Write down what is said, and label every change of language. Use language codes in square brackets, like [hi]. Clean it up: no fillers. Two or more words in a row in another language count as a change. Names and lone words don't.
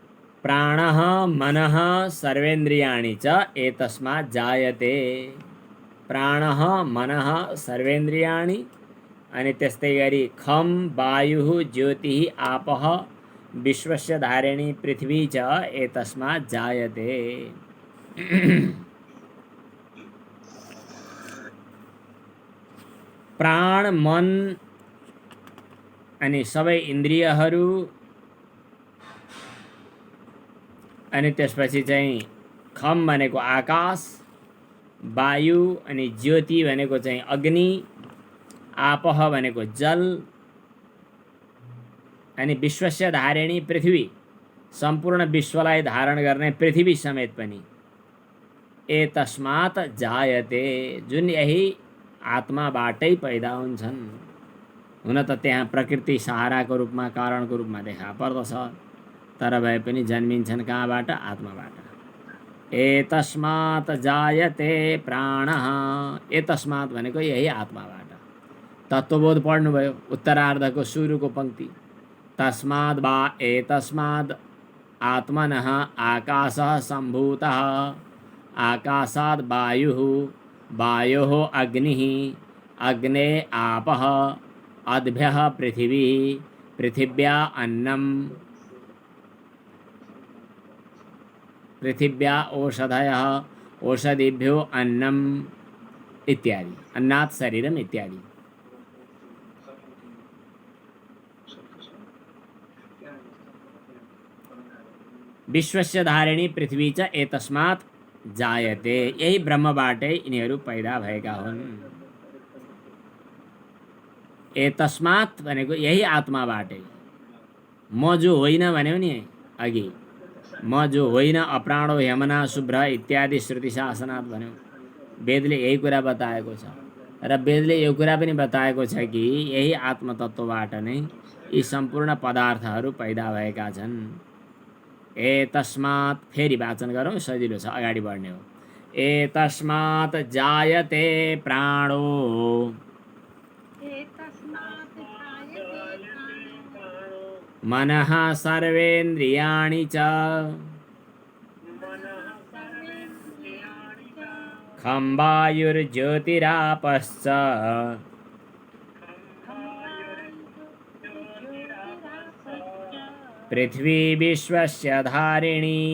[sa] प्राणः मनः सर्वेन्द्रियाणि च एतस्मात् जायते। प्राणः मनः सर्वेन्द्रियाणि [ne] अनि त्यस्तै गरी [sa] खम वायुः ज्योतिः आपः विश्वस्य धारिणी पृथ्वी च एतस्मात् जायते। [ne] प्राण मन अनि सबै इन्द्रियहरू अनि त्यसपछि चाहिँ खम भनेको आकाश, वायु अनि ज्योति भनेको चाहिँ अग्नि, आपह भनेको जल अनि [sa] विश्वस्य धारिणी पृथ्वी [ne] सम्पूर्ण विश्वलाई धारण गर्ने पृथ्वी समेत पनि [sa] एतस्मात् जायते [ne] जुन यही आत्माबाटै पैदा हुन्छन्। हुन त त्यहाँ प्रकृति सहाराको रूपमा कारणको रूपमा देखा पर्दछ, तर भए पनि जन्मिन्छन् कहाँबाट? आत्माबाट। [sa] एतस्मात् जायते प्राणः, [ne] एतस्मात् भनेको यही आत्माबाट। तत्त्वबोध पढ्नुभयो उत्तरार्धको सुरुको पंक्ति, [sa] तस्माद् वा एतस्माद् आत्मनः आकाशः सम्भूतः, आकाशाद् वायुः, वायोः अग्निः, अग्ने आपः, अद्भ्यः पृथिवी, पृथिव्या अन्नम्, पृथिव्या ओषधयः, ओषधिभ्यो अन्नम् इत्यादि, अन्नात् शरीरम् इत्यादि। विश्वस्य धारिणी पृथ्वी च एतस्मात् जायते, [ne] यही ब्रह्मबाटै यिनीहरू पैदा भएका हुन्। एतस्मात् भनेको यही आत्माबाटै। म जो होइन भन्यो नि अघि, म जो होइन [sa] अप्राणो यमना शुभ्र इत्यादि श्रुति शासनात् [ne] भन्यो, वेदले यही कुरा बताएको छ। र वेदले यो कुरा पनि बताएको छ कि यही आत्मतत्त्वबाट नै यी सम्पूर्ण पदार्थहरू पैदा भएका छन्। [sa] एतस्मात्, फेरि [ne] वाचन गरौँ सजिलो छ, अगाडि बढ्ने हो। [sa] एतस्मात् जायते प्राणो, मनः सर्वेन्द्रियाणि च, खं वायुर्ज्योतिरापश्च, पृथ्वी विश्वस्य धारिणी।